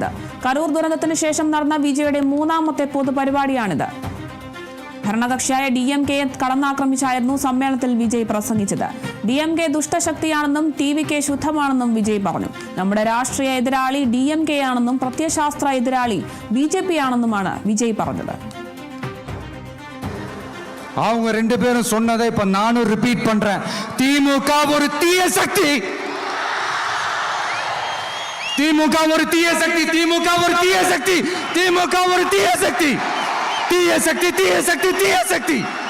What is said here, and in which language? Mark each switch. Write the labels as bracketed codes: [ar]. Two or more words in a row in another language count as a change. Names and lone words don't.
[ml] കരൂർ ദുരന്തത്തിന് ശേഷം നടന്ന വിജയുടെ മൂന്നാമത്തെ പൊതുപരിപാടിയാണിത്. ഭരണകക്ഷിയായ DMKയെ കടന്നാക്രമിച്ചായിരുന്നു സമ്മേളനത്തിൽ വിജയ് പ്രസംഗിച്ചത്. DMK ദുഷ്ടശക്തിയാണെന്നും TVK ശുദ്ധമാണെന്നും വിജയ് പറഞ്ഞു. നമ്മുടെ രാഷ്ട്രീയ എതിരാളി DMK ആണെന്നും പ്രത്യയശാസ്ത്ര എതിരാളി BJP ആണെന്നുമാണ് വിജയ് പറഞ്ഞത്. [ta] அவங்க ரெண்டு பேரும் சொன்னதை இப்ப நானும் ரிப்பீட் பண்றேன். திமுக ஒரு தீய சக்தி. திமுக ஒரு தீய சக்தி. திமுக ஒரு தீய சக்தி. திமுக ஒரு தீய சக்தி. தீய சக்தி தீய சக்தி தீய சக்தி.